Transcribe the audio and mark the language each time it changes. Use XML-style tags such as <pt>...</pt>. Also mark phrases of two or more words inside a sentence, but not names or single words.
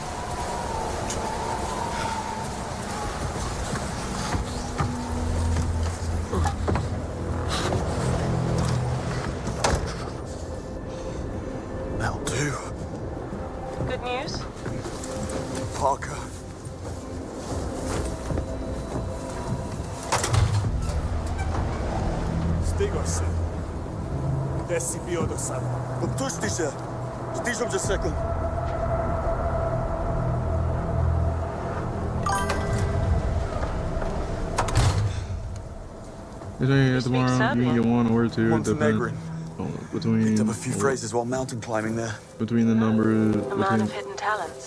<en>That'll do. Good news? Parker.</en> <bg>Стигаше. Къде си бил до сега? Отпусти се. Стижам за секунд.</bg> <en>Tomorrow you can get one or two. Montenegrin. Between Picked up a few phrases while mountain climbing there. Between the numbers, A man of hidden talents.</en>